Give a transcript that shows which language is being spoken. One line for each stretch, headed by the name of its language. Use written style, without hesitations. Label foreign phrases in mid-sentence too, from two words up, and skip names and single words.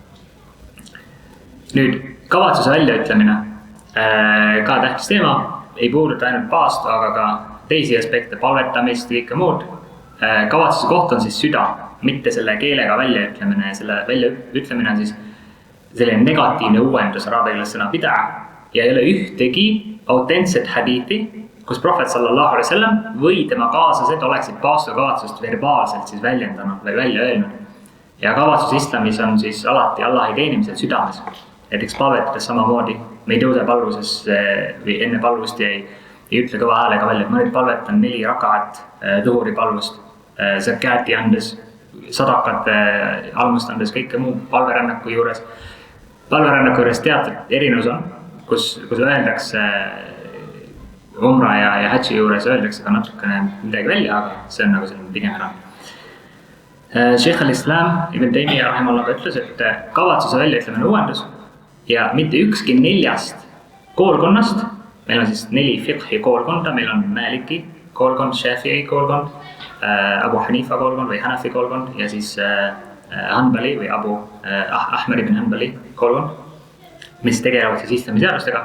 Estonian: Nüüd, kavatsuse väljaütlemine, ka tähtis teema, ei puuduta ainult paastu, aga ka teisi aspekte, palvetamist ja kõike muud. Kavatsuse koht on siis süda, mitte selle keelega väljaütlemine. Selle väljaütlemine on siis selline negatiivne uuendus, araabia keeles sõna bid'a, ja ei ole ühtegi autentset hadiiti, kus prohvet
Arabic: صلى الله عليه وسلم
Estonian: või tema kaaslased oleksid paastukavatsust verbaalselt siis väljendanud või välja öelnud. Ja kavatsus islamis on siis alati Allahi teenimisel südames. Näiteks palvetades samamoodi, me ei tõuse palvuses või enne palvust ja ei ütle kõva häälega välja, et ma nüüd palvetan 4 rakaat tuhuri palvust, zakati andes, sadakate almust andes, kõike muu palverännaku juures. Palverännaku juures teatud erinevus on, kus öeldakse umra ja hadži juures öeldakse ka natukene midagi välja, aga see on nagu selline pigem ära. Sheikh al-Islam Ibn Taymiyyah rahimahullah ütles, et kavatsuse väljaütlemine uuendus ja mitte ükski 4 koolkonnast, meil on siis 4 fiqhi koolkonda, meil on Maliki koolkond, Shafi'i koolkond, Abu Hanifa koolkond või Hanafi koolkond ja siis Hanbali või Ahmad ibn Hanbali koolkond, mis tegelevad siis islami seadustega.